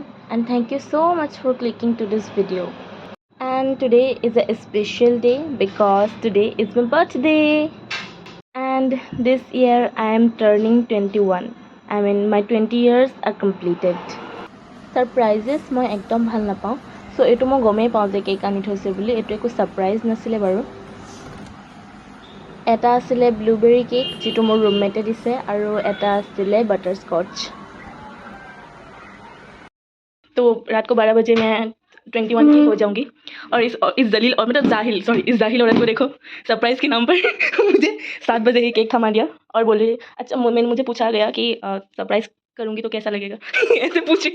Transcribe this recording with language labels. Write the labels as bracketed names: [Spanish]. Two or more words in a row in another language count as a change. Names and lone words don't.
[English] and thank you so much for clicking to this video. And today is a special day because today is my birthday, and this year I am turning 21. I mean my 20 years are completed. [Assamese] Surprises মই একদম ভাল নাপাওঁ, so এইটো মই গমেই পাওঁ যে কেক আনি থৈছে বুলি। এইটো একো সাৰপ্ৰাইজ নাছিলে বাৰু। এটা আছিলে ব্লুবেৰী কেক যিটো মোৰ ৰুমমেটে দিছে, আৰু এটা আছিলে বাটাৰস্কচ। [Hindi] तो रात को 12 बजे मैं 21 की हो जाऊंगी। और इस दलील और मतलब इस जाहिल औरत को देखो, सरप्राइज के नाम पर मुझे 7 बजे ही केक थमा दिया और बोले अच्छा मुझे पूछा गया कि सरप्राइज करूंगी तो कैसा लगेगा ऐसे पूछी।